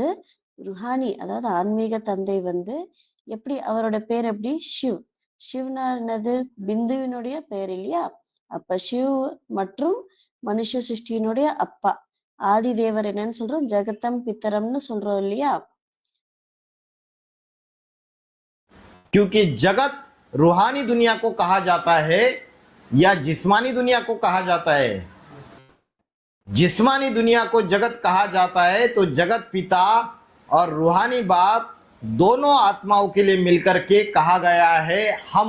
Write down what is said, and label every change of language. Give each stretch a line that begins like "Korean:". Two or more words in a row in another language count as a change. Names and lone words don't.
Tamil: ருஹானி அதாவது ஆன்மீக தந்தை வந்து எப்படி, அவரோட பேர் எப்படி? சிவ். சிவ்னா என்னது? பிந்துவினுடைய பெயர் இல்லையா? அப்ப சிவ் மற்றும் மனுஷ சிருஷ்டியினுடைய அப்பா ஆதி தேவர் என்னன்னு சொல்றோம்? ஜெகத்தம் பித்தரம்னு சொல்றோம் இல்லையா?
Hindi: क्योंकि जगत रूहानी दुनिया को कहा जाता है या जिस्मानी दुनिया को कहा जाता है। जिस्मानी दुनिया को जगत कहा जाता है तो जगत पिता और रूहानी बाप दोनों आत्माओं के लिए मिलकर के कहा गया है हम।